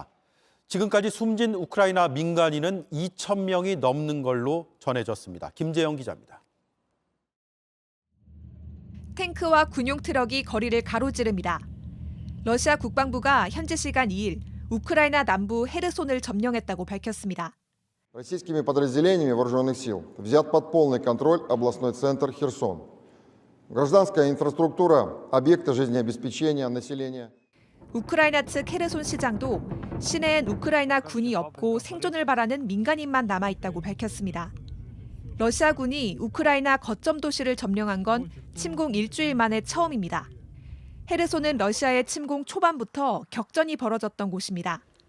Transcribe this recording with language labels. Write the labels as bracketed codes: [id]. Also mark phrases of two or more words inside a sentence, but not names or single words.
[ko] 지금까지 숨진 우크라이나 민간인은 2,000명이 넘는 걸로 전해졌습니다. 김재영 기자입니다. 탱크와 군용 트럭이 거리를 가로지릅니다. 러시아 국방부가 현지 시간 2일 우크라이나 남부 헤르손을 점령했다고 밝혔습니다. [ru] Российскими подразделениями вооруженных сил взят под полный контроль областной центр Херсон. Гражданская инфраструктура, объекты жизнеобеспечения населения. [ko] 우크라이나 측 헤르손 시장도 시내엔 우크라이나 군이 없고 생존을 바라는 민간인만 남아있다고 밝혔습니다. 러시아군이 우크라이나 거점 도시를 점령한 건 침공 일주일 만에 처음입니다. 헤르손은 러시아의 침공 초반부터 격전이 벌어졌던 곳입니다.